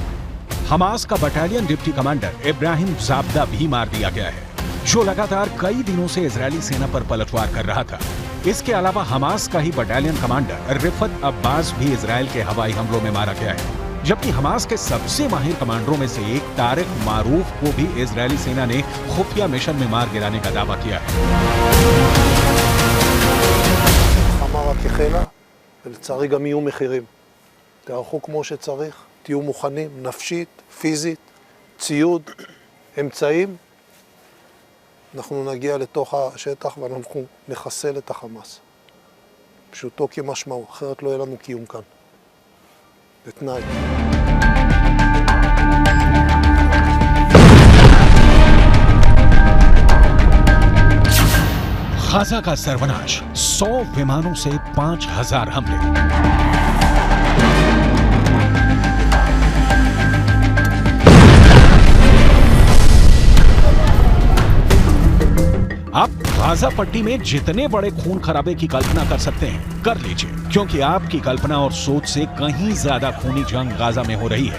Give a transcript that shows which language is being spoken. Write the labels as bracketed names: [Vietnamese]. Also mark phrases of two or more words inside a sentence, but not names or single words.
[Hindi] हमास का [English] battalion deputy commander [Hindi] इब्राहिम जाबदा भी मार दिया गया है, जो लगातार कई दिनों से इजरायली सेना पर पलटवार कर रहा था। इसके अलावा हमास का ही [English] battalion commander [Hindi] रिफत अब्बास भी इजरायल के हवाई हमलों में मारा गया है, जबकि हमास के सबसे माहिर कमांडरों में से एक तारिक मारूफ को भी इजरायली सेना ने खुफिया मिशन में मार गिराने का दावा किया है। [Hebrew] כחילה, ולצערי גם יהיו מחירים. תערכו כמו שצריך, תהיו מוכנים, נפשית, פיזית, ציוד, אמצעים. אנחנו נגיע לתוך השטח ואנחנו נחסל את החמאס. פשוטו כמשמעו, אחרת לא יהיה לנו קיום כאן. בתנאי. [Hindi] गाजा का सर्वनाश, 100 विमानों से 5,000 हमले। आप गाजा पट्टी में जितने बड़े खून खराबे की कल्पना कर सकते हैं, कर लीजिए, क्योंकि आपकी कल्पना और सोच से कहीं ज्यादा खूनी जंग गाजा में हो रही है।